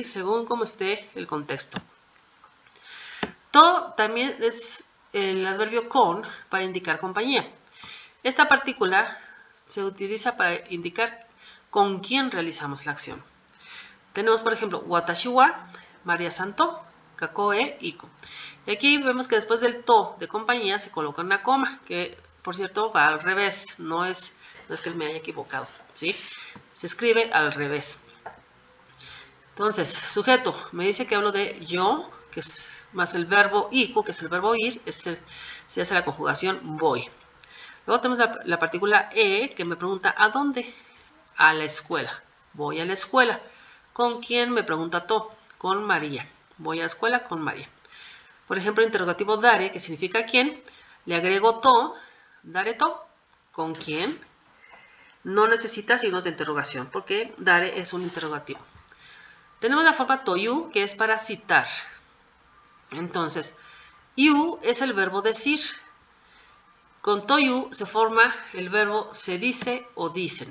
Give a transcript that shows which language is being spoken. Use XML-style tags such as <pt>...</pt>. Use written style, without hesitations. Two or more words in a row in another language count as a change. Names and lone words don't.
<es>Según como esté el contexto. To también es el adverbio con para indicar compañía. Esta partícula se utiliza para indicar con quién realizamos la acción. Tenemos, por ejemplo,</es> <ja>私は, マリアさんと、かこえ いこ.</ja> <es>Y aquí vemos que después del to de compañía se coloca una coma, que por cierto va al revés, no es que me haya equivocado, ¿sí? Se escribe al revés. Entonces, sujeto, me dice que hablo de yo, que es más el verbo iko, que es el verbo ir, se hace la conjugación voy. Luego tenemos la partícula e, que me pregunta ¿a dónde? A la escuela. Voy a la escuela. ¿Con quién? Me pregunta to. Con María. Voy a la escuela con María. Por ejemplo, interrogativo dare, que significa quién. Le agrego to.</es> <ja>誰と.</ja> <es>¿Con quién? No necesita signos de interrogación, porque dare es un interrogativo. Tenemos la forma toyu, que es para citar. Entonces, yu es el verbo decir. Con toyu se forma el verbo se dice o dicen.</es>